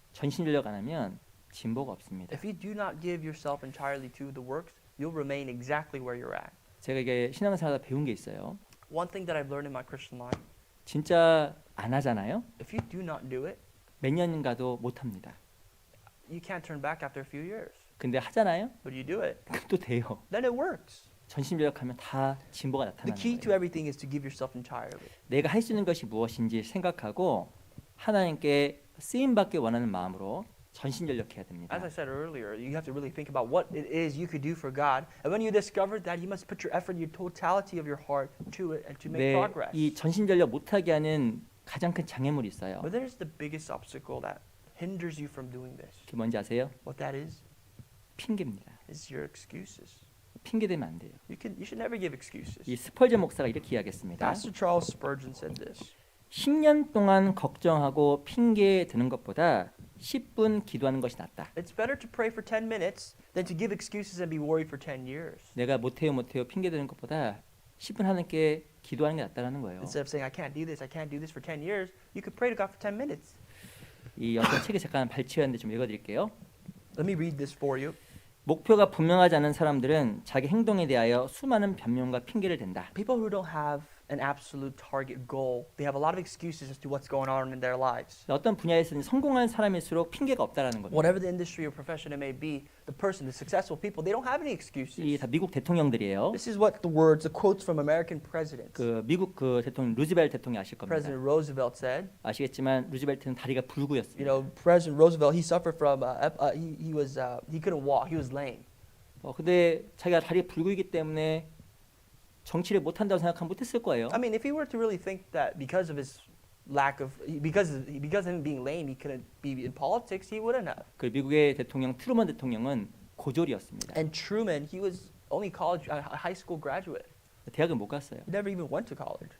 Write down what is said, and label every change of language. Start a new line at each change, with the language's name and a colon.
Korean: 전심전력 안 하면 진보가 없습니다.
English: If you do not give yourself entirely to the works, you'll remain exactly where you're at.
Korean: 제가 이게 신앙생활하다 배운 게 있어요.
English: One thing that I've learned in my Christian life,
Korean: 진짜 안 하잖아요.
English: if you do not do it,
Korean: 몇 년은 가도 못 합니다.
English: you can't turn back after a few years.
Korean: 근데 하잖아요.
English: But you do it,
Korean: 또 돼요.
English: then it works.
Korean: 전심전력하면 다 진보가
English: The
Korean: 나타나는
English: key to
Korean: 거예요.
English: everything is to give yourself entirely.
Korean: 내가 할 수 있는 것이 무엇인지 생각하고 하나님께 쓰임 받기 원하는 마음으로 전심전력해야 됩니다.
English: As I said earlier, you have to really think about what it is you could do for God. And when you discover that, you must put your effort, your totality of your heart to it and to make
Korean: 네,
English: progress.
Korean: 이 전심전력 못하게 하는 가장 큰 장애물이 있어요.
English: But there's the biggest obstacle that hinders you from doing this.
Korean: 그게 뭔지 아세요?
English: What that is
Korean: 핑계입니다.
English: your excuses.
Korean: 핑계 대면 안 돼요.
English: You should never give excuses.
Korean: 이 스펄전 목사가 이렇게 이야기했습니다.
English: Pastor Charles Spurgeon said this.
Korean: 10년 동안 걱정하고 핑계 드는 것보다 10분 기도하는 것이 낫다.
English: It's better to pray for 10 minutes than to give excuses and be worried for 10 years.
Korean: 내가 못해요 핑계 드는 것보다 10분 하나님께 기도하는 게 낫다라는 거예요.
English: Instead of saying I can't do this for 10 years, you could pray to God for 10 minutes.
Korean: 이 어떤 책에 잠깐 발췌했는데 좀 읽어드릴게요.
English: Let me read this for you.
Korean: 목표가 분명하지 않은 사람들은 자기 행동에 대하여 수많은 변명과 핑계를 댄다.
English: People who don't have an absolute target goal, they have a lot of excuses as to what's going on in their lives.
Korean: 어떤 분야에서는 성공한 사람일수록 핑계가 없다라는 겁니다.
English: Whatever the industry or profession it may be, the person, the successful people, they don't have any excuses.
Korean: 이 다 미국 대통령들이에요.
English: This is what the quotes from American presidents.
Korean: 그 미국 그 대통령 루즈벨트 대통령 아실 겁니다.
English: President Roosevelt said,
Korean: 아시겠지만 루즈벨트는 다리가 불구였습니다.
English: you know, President Roosevelt, he suffered from, he couldn't walk, he was lame.
Korean: 근데 자기가 다리가 불구이기 때문에 정치를 못 한다고 생각하면 못했을 거예요.
English: I mean, if he were to really think that because of his because of him being lame, he couldn't be in politics, he wouldn't have.
Korean: 그 미국의 대통령 트루먼 대통령은 고졸이었습니다.
English: And Truman, he was only a high school graduate.
Korean: 대학을 못 갔어요.
English: He never even went to college.